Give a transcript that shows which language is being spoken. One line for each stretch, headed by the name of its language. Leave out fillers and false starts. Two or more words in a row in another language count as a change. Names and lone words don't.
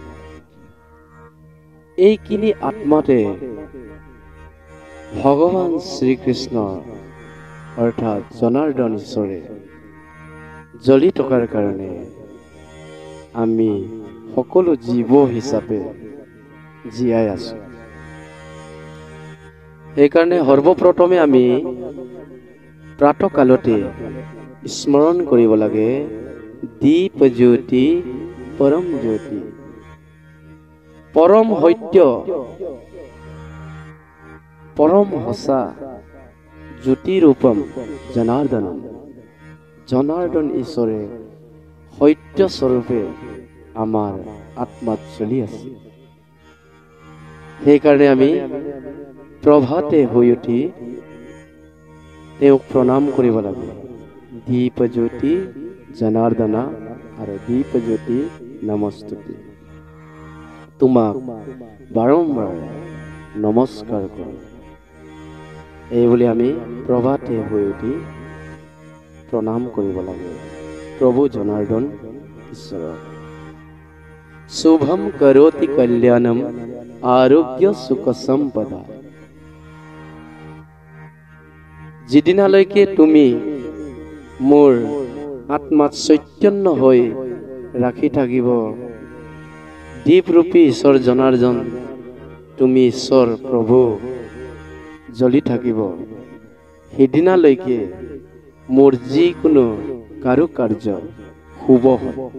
Assamese: এইখিনি আত্মাতে ভগৱান শ্ৰীকৃষ্ণ অৰ্থাৎ জনাৰ্দন ঈশ্বৰে জ্বলি থকাৰ কাৰণে আমি সকলো জীৱ হিচাপে জীয়াই আছো। সেইকাৰণে সৰ্বপ্ৰথমে আমি প্ৰাতঃকালতে স্মৰণ কৰিব লাগে
Sanskrit: দীপ জ্যোতি परम ज्योति, परम सत्य, परम हसा ज्योति रूपम जनार्दनम।
Assamese: জনাৰ্দন ঈশ্বৰে সত্য স্বৰূপে আমাৰ আত্মাত চলি আছে। সেইকাৰণে আমি প্ৰভাতে হৈ উঠি তেওঁক প্ৰণাম কৰিব লাগে।
Sanskrit: দীপ জ্যোতি জনাৰ্দনা আৰু দীপ জ্যোতি নমস্তুতে।
Assamese: তোমাক বাৰম্বাৰ নমস্কাৰ কৰোঁ। এইবুলি আমি প্ৰভাতে হৈ উঠি প্ৰণাম কৰিব লাগে প্ৰভু জনাৰ্দন ঈশ্বৰক।
Sanskrit: शुभम करोति कल्याणम आरोग्य सुख संपदा
Assamese: যিদিনালৈকে তুমি মোৰ আত্মাত চৈতন্য হৈ ৰাখি থাকিব, দীপৰূপী ঈশ্বৰ জনাৰ্দন, তুমি ঈশ্বৰ প্ৰভু জ্বলি থাকিব, সেইদিনালৈকে মোৰ যিকোনো কাৰুকাৰ্য শুভ হ'ব।